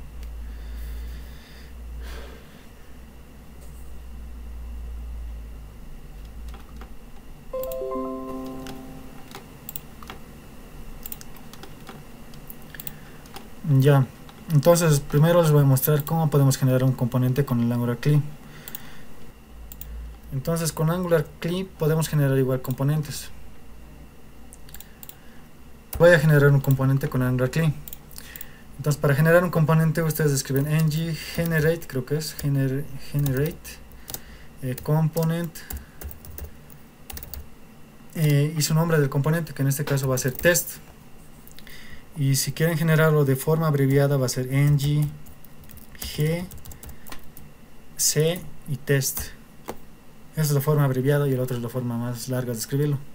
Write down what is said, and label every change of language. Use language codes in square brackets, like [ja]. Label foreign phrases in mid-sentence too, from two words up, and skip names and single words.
[es] Ya, entonces primero les voy a mostrar cómo podemos generar un componente con el Angular CLI. Entonces con Angular CLI podemos generar igual componentes. Voy a generar un componente con Angular CLI. Entonces para generar un componente ustedes escriben [en] ng generate, [es] creo que es [en] generate component, [es] y su nombre del componente, que en este caso va a ser test. Y si quieren generarlo de forma abreviada va a ser [en] ng g c [es] y test. Esa es la forma abreviada y el otro es la forma más larga de escribirlo.